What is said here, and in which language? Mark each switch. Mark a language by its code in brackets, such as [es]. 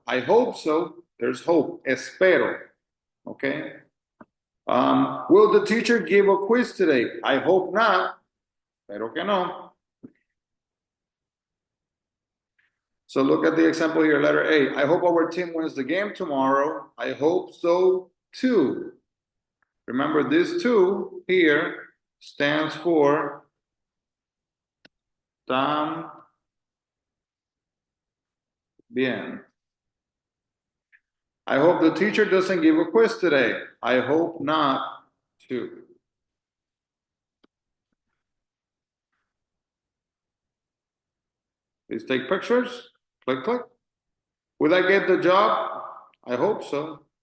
[en] I hope so. There's hope. Espero. Okay. Will the teacher give a quiz today? I hope not. [es] Espero que no. [en] So look at the example here, letter A. I hope our team wins the game tomorrow. I hope so too. Remember, this two here stands for también. I hope the teacher doesn't give a quiz today. I hope not too. Please take pictures. Click, click. Will I get the job? I hope so.